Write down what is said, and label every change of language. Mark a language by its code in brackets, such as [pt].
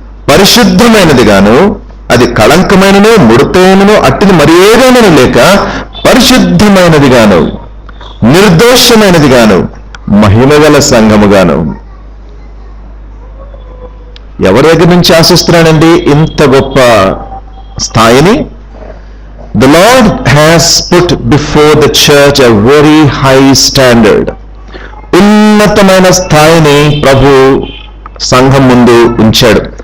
[te] పరిశుద్ధమైనది గాను అది కళంకమైనను ముడతైనను అట్టిది మరి ఏదైనా లేక పరిశుద్ధమైనది గాను నిర్దోషమైనది గాను మహిమగల సంఘముగాను. ఎవరి దగ్గర నుంచి ఆశిస్తున్నాడండి ఇంత గొప్ప స్థాయిని? [en] The Lord has put before the church a very high standard. [te] ఉన్నతమైన స్థాయిని ప్రభు సంఘం ముందు ఉంచాడు.